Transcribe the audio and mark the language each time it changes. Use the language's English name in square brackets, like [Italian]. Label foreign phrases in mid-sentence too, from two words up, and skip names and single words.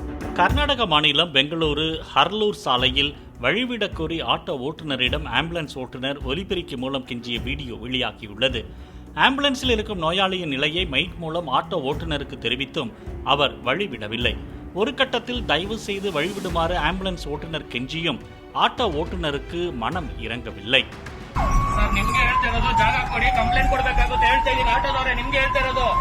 [Tamil] கர்நாடக மாநிலம் பெங்களூரு ஹர்லூர் சாலையில் வழிவிடக் கோரி ஆட்டோ ஓட்டுநரிடம் ஆம்புலன்ஸ் ஓட்டுநர் ஒலிபெருக்கி மூலம் கெஞ்சிய வீடியோ வெளியாகியுள்ளது. ஆம்புலன்ஸில் இருக்கும் நோயாளியின் நிலையை மைக் மூலம் ஆட்டோ ஓட்டுநருக்கு தெரிவித்தும் அவர் வழிவிடவில்லை. ஒரு கட்டத்தில் தயவு செய்து வழிவிடுமாறு ஆம்புலன்ஸ் ஓட்டுநர் கெஞ்சியும் ஆட்டோ ஓட்டுநருக்கு மனம் இறங்கவில்லை. [Kannada] ಸರ್ ನಿಮ್ಗೆ ಹೇಳ್ತಾ ಇರೋದು ಜಾಗ ಕೊಡಿ, ಕಂಪ್ಲೇಂಟ್ ಕೊಡಬೇಕಾಗುತ್ತೆ ಹೇಳ್ತಾ ಇದೀನಿ. ಆಟೋದವರೇ ನಿಮ್ಗೆ ಹೇಳ್ತಾ ಇರೋದು.